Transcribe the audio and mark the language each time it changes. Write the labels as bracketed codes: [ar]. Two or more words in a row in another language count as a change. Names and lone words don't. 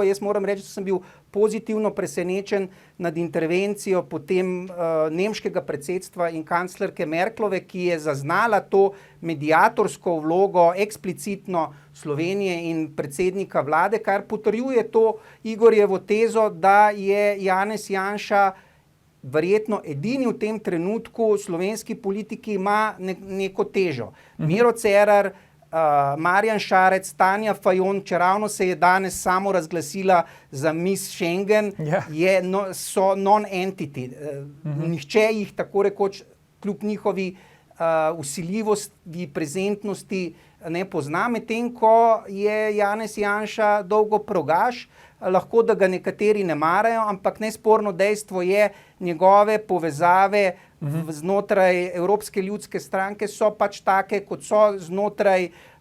[sl] Jaz moram reči, da sem bil pozitivno presenečen nad intervencijo potem nemškega predsedstva in kanclerke Merklove, ki je zaznala to mediatorsko vlogo eksplicitno Slovenije in predsednika vlade, kar potrjuje to Igorjevo tezo, da je Janez Janša verjetno edini v tem trenutku slovenski politiki ima neko težo. Miro Cerar, Marjan Šarec, Tanja Fajon, čeravno se je danes samo razglasila za Miss Schengen, so non-entity. Nihče jih tako rekoč kljub njihovi vsiljivosti, prezentnosti ne pozna, medtem ko je Janez Janša dolgo progaš, lahko da ga nekateri ne marajo, ampak nesporno dejstvo je, njegove povezave znotraj Evropske ljudske stranke so pač take, kot so znotraj